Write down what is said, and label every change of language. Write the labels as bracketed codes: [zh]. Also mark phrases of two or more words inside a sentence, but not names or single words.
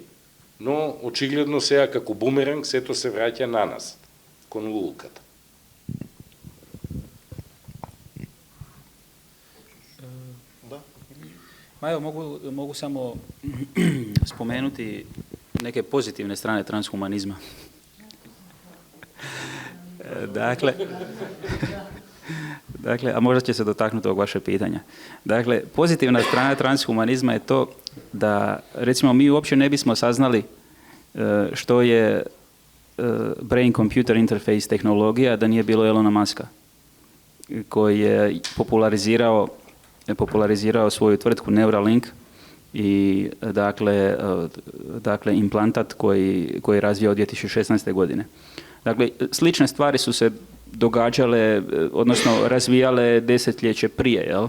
[mk] Но очигледно сега како бумеранг сето се враќа на нас, кон лулката. [hr] Majo, mogu samo spomenuti neke pozitivne strane transhumanizma. Dakle, a možda će se dotaknuti ovog vaše pitanja. Dakle, pozitivna strana transhumanizma je to da, recimo, mi uopće ne bismo saznali što je [en] brain-computer interface [hr] tehnologija da nije bilo Elona Muska, koji je popularizirao svoju tvrtku Neuralink i dakle implantat koji je razvijao 2016. godine. Dakle, slične stvari su se događale, odnosno razvijale desetljeće prije, jel?